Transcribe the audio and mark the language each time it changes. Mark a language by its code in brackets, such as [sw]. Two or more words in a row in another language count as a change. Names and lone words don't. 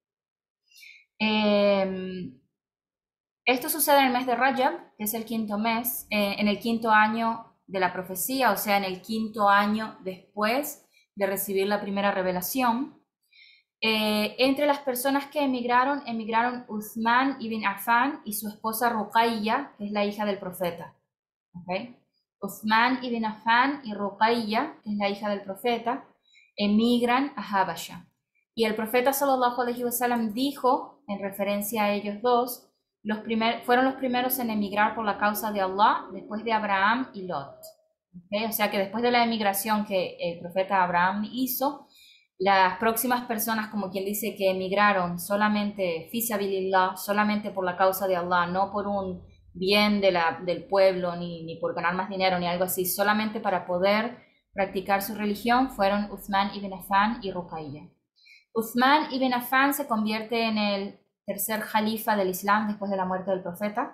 [es] Esto sucede en el mes de Rajab, que es el quinto mes, en el quinto año de la profecía, o sea, en el quinto año después de recibir la primera revelación. Entre las personas que emigraron Uthman ibn Affan y su esposa Ruqayya, que es la hija del profeta. ¿Okay? Uthman ibn Affan y Ruqayya, que es la hija del profeta, emigran a Habasha. Y el profeta [ar] صلى الله عليه وسلم [es] dijo, en referencia a ellos dos, fueron los primeros en emigrar por la causa de Allah después de Abraham y Lot. ¿Okay? O sea que después de la emigración que el profeta Abraham hizo, las próximas personas, como quien dice, que emigraron solamente [ar] في سبيل الله, [es] solamente por la causa de Allah, no por un bien del pueblo, ni por ganar más dinero, ni algo así, solamente para poder practicar su religión, fueron Uthman ibn Affan y Ruqayya. Uthman ibn Affan se convierte en el tercer jalifa del Islam después de la muerte del profeta.